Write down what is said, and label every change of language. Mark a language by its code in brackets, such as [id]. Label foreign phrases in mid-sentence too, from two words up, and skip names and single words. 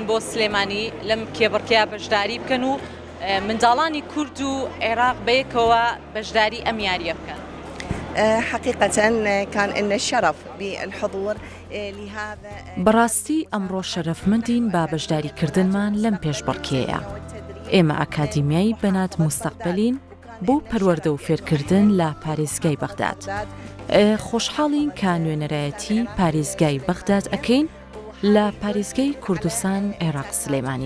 [ckb] بۆ سلێمانی لەم کێبڕکەیە بەشداری بکەن و منداڵانی کورد و عێراق بەیەکەوە بەشداری ئەم یاریە بکەن؟ [ar] حقيقة كان لنا الشرف بالحضور لهذا. [ckb] بەڕاستی ئەمڕۆ شەرەفمەندین با بەشداریکردنمان لەم پێشبڕکێیە. ئێمە ئاکادیمیای بەنات مستەقبلین بۆ پەروەردە و فێرکردن لە پارێزگای بەغداد. خۆشحاڵین کە نوێنەرایەتی پارێزگای بەغداد ئەکەین لە پارێزگای کوردستان عێراق سلێمانی.